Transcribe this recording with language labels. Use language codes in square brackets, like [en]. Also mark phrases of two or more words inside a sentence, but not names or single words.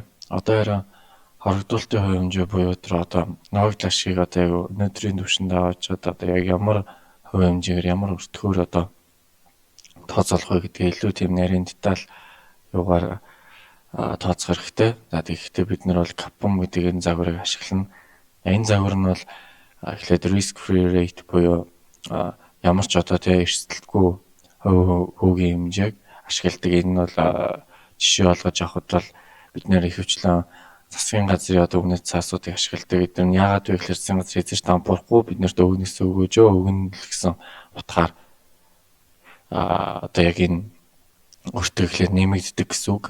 [mn] Одоо яраа хоригдуулалтын хувь хэмжээ буюу тэр одоо ноогдлашгийг одоо яг өнөөдрийн түвшинд аваачаад одоо яг ямар хувь хэмжээгээр ямар өртгөөр одоо тооцоолох вэ гэдгээ илүү тийм нарийн деталь юугаар тооцох хэрэгтэй. За тэгэхдээ бид нар бол капон гэдэг энэ загварыг ашиглана. Энэ загвар нь бол эхлээд [en] risk free rate [mn] буюу ямар ч одоо тийм эрсдэлгүй хүүгийн хэмжээг ашигладаг. Энэ нь бол жишээ болгож авахд бол бид нэр ихэвчлэн засгийн газрын одоо өгнөц цаасуудыг ашигладаг. Бид нар яагаад вэ гэхээр засгийн газрын эзэж дампуурахгүй бид нарт өгнөөсөө өгөөжөө өгнө л гэсэн утгаар одоо яг энэ өртөө ихлээр нэмэгддэг гэсэн үг.